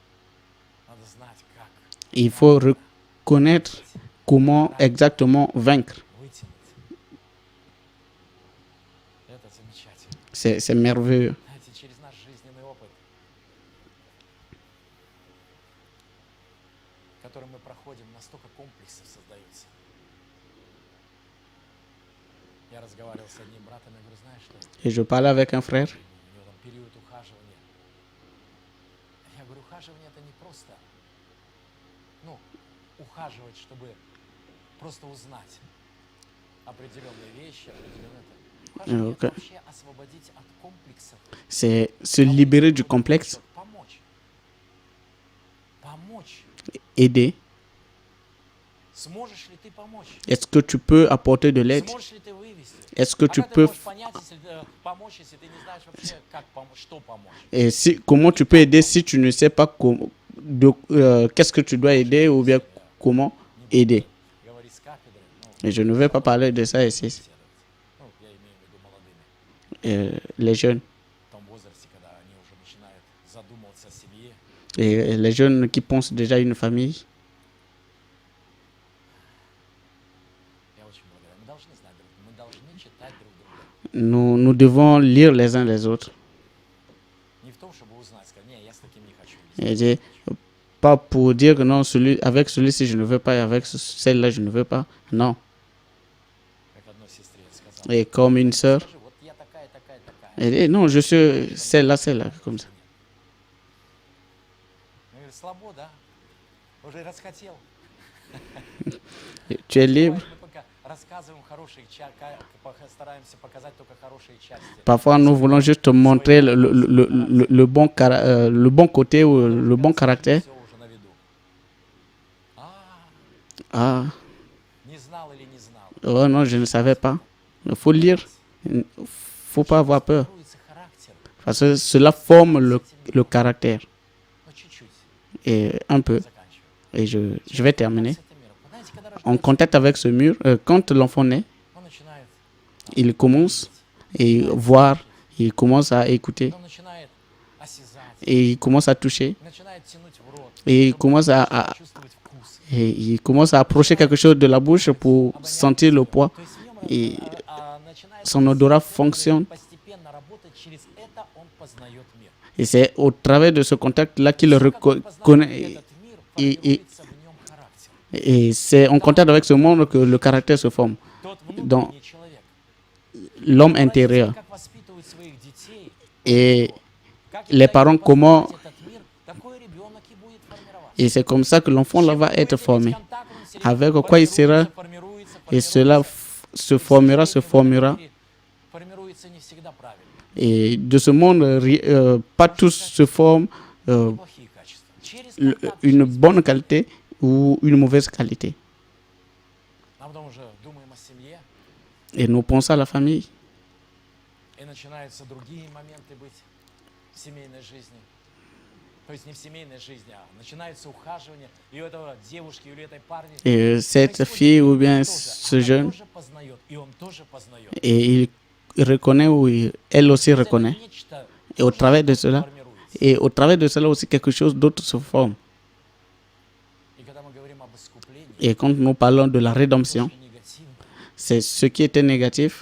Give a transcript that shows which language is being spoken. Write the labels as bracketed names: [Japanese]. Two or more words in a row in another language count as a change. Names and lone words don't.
[French] Il faut reconnaître comment exactement vaincre. C'est merveilleux. [Russian] который мы проходим, настолько комплексов создается. Я разговаривал с одним братом, я говорю, знаешь что, [French] Et je parlais avec un frère. [Russian] у него там период ухаживания. Я говорю, ухаживание это не просто, ну, ухаживать, чтобы просто узнать определенные вещи, определенные это. Ухаживание это вообще освободить от комплексов. [French] C'est se libérer du complexe, [Russian] Помочь. Помочь. [French] aider. [Russian] Сможешь ли ты помочь? [French] Est-ce que tu peux apporter de l'aide? [Russian] Сможешь ли ты вывести? [French] Est-ce que [Russian] А [French] tu [Russian] как ты [French] peux... [Russian] можешь понять, если помочь, если ты не знаешь вообще, как что помочь? [French] Et si, comment tu peux aider si tu ne sais pas qu'est-ce que tu dois aider ou bien comment aider? [Russian] Говорить с кафедры, ну, [French] Et je ne vais pas parler de ça ici. [Russian] беседовать. Ну, я имею в виду молодыми. [French] Les jeunes. [Russian] В том возрасте, когда они уже начинают задумываться о семье. [French] Et les jeunes qui pensent déjà à une famille. [Russian] Я очень благодарен. Мы должны знать друг друга, мы должны читать друг друга. [French] Nous devons lire les uns les autres. [Russian] Не в том, чтобы узнать, сказать, не, я с таким не хочу. [French] Et dire, pas pour dire que non, avec celui-ci je ne veux pas et avec celle-là je ne veux pas. Non. [Russian] Как одной сестре я сказал. [French] Et comme une sœur. [Russian] Скажи, вот я такая, такая, такая. [French] Elle dit, non, je suis celle-là, comme ça. [Russian] Я говорю, слабо, да? Уже расхотел. [French] Tu es libre. [Russian] Мы пока рассказываем хорошие части, стараемся показать только хорошие части. [French] Parfois, nous voulons juste montrer le bon côté ou le bon caractère. [Russian] Все уже на виду. [French] Ah, [Russian] Не знал или не знал. [French] oh non, je ne savais pas. Il faut lire. Il ne faut pas avoir peur. [Russian] Формируется характер, [French] Parce que cela forme le caractère. [Russian] но чуть-чуть. [French] Et un peu. [Russian] Заканчиваю. [French] Et je vais terminer. [Russian] С этим миром. Вы знаете, когда [French] En [Russian] рождается, [French] contact avec ce mur, quand l'enfant naît, [Russian] он начинает, [French] il commence à voir, il commence à écouter, [Russian] он начинает осязать, [French] et il commence à toucher, [Russian] начинает тянуть в рот, [French] et il [Russian] чтобы [French] commence [Russian] чувствовать вкус. [French] et il commence à approcher quelque chose de la bouche pour sentir le poids. [Russian] То есть в нем И начинает [French] son odorat fonctionne. [Russian] постепенно работать, через это он познает мир. [French] Et c'est au travers de ce contact-là qu'il [Russian] Как он [French] reconnaît. [Russian] познает этот мир, и- формируется в нем характер. [French] Et c'est en contact avec ce monde que le caractère se forme. [Russian] Тот [French] Dans [Russian] внутренний человек. [French] l'homme intérieur. [Russian] Как воспитывают своих детей, [French] Et [Russian] как [French] les [Russian] им [French] parents, [Russian] дают [French] comment... [Russian] познать этот мир, такой ребенок и будет формироваться. [French] Et c'est comme ça que l'enfant là va être formé. Avec Avec quoi il sera, et cela se formera. [Russian] Формируется не всегда правильно. [French] Et de ce monde, pas tous se forment [Russian] Плохие качества. Через контакт, [French] une [Russian] через [French] bonne qualité ou une mauvaise qualité. [Russian] А потом уже думаем о семье, [French] Et nous pensons à la famille. [Russian] и начинаются другие моменты быть в семейной жизни. То есть не в семейной жизни, а начинается ухаживание и у этого девушки, или этой парни. [French] Et cette fille ou bien ce jeune, [Russian] тоже познает, и он тоже познает. [French] et il reconnaît ou elle aussi reconnaît. [Russian] Нечто [French] Et au travers de cela, [Russian] формируется. [French] et au travers de cela aussi quelque chose d'autre se forme. [Russian] И когда мы говорим об искуплении, [French] Et quand nous parlons de la rédemption, [Russian] то, что негативно, [French] c'est ce qui était négatif